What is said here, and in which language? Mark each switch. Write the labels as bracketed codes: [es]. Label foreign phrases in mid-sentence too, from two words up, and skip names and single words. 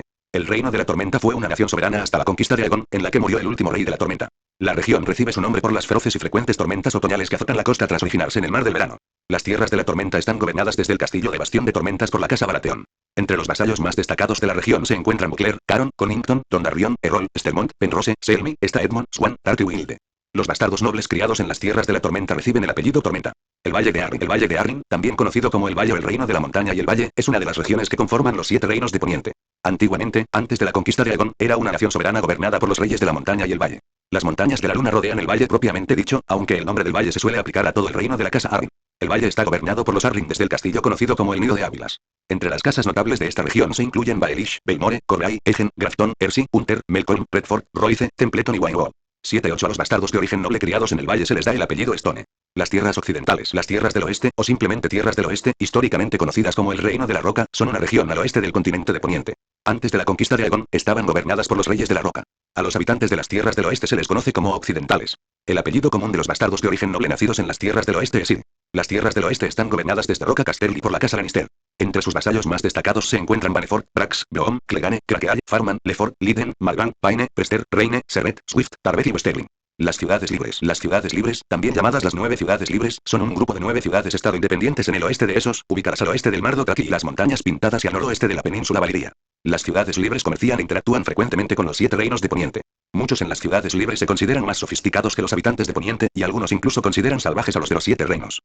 [es] El reino de la tormenta fue una nación soberana hasta la conquista de Aegon, en la que murió el último rey de la tormenta. La región recibe su nombre por las feroces y frecuentes tormentas otoñales que azotan la costa tras originarse en el mar del verano. Las tierras de la tormenta están gobernadas desde el castillo de Bastión de Tormentas por la casa Baratheon. Entre los vasallos más destacados de la región se encuentran Buclair, Caron, Connington, Dondarrion, Errol, Stelmont, Penrose, Selmy, Staedmont, Swan, Tart y Wilde. Los bastardos nobles criados en las tierras de la tormenta reciben el apellido Tormenta. El Valle de Arryn. El Valle de Arryn, también conocido como el Valle o el Reino de la Montaña y el Valle, es una de las regiones que conforman los 7 reinos de Poniente. Antiguamente, antes de la conquista de Aegon, era una nación soberana gobernada por los reyes de la montaña y el valle. Las montañas de la luna rodean el valle propiamente dicho, aunque el nombre del valle se suele aplicar a todo el reino de la casa Arryn. El valle está gobernado por los Arryn desde el castillo conocido como el Nido de Ávilas. Entre las casas notables de esta región se incluyen Baelish, Baymore, Corray, Egen, Grafton, Ersi, Hunter, Melkor, Redford, Royce, Templeton y Winewall. 7-8 a los bastardos de origen noble criados en el valle se les da el apellido Stone. Las tierras occidentales, las tierras del oeste, o simplemente tierras del oeste, históricamente conocidas como el Reino de la Roca, son una región al oeste del continente de Poniente. Antes de la conquista de Aegon, estaban gobernadas por los reyes de la Roca. A los habitantes de las tierras del oeste se les conoce como occidentales. El apellido común de los bastardos de origen noble nacidos en las tierras del oeste es Sid. Las tierras del oeste están gobernadas desde Roca Casterly por la casa Lannister. Entre sus vasallos más destacados se encuentran Baneford, Brax, Beom, Clegane, Craqueall, Farman, Lefort, Liden, Malvan, Paine, Prester, Reine, Serret, Swift, Tarbeth y Westerling. Las ciudades libres. Las ciudades libres, también llamadas las 9 ciudades libres, son un grupo de 9 ciudades-estado independientes en el oeste de Essos, ubicadas al oeste del mar Dothraki y las montañas pintadas y al noroeste de la península Valyria. Las ciudades libres comercian e interactúan frecuentemente con los 7 reinos de Poniente. Muchos en las ciudades libres se consideran más sofisticados que los habitantes de Poniente, y algunos incluso consideran salvajes a los de los 7 reinos.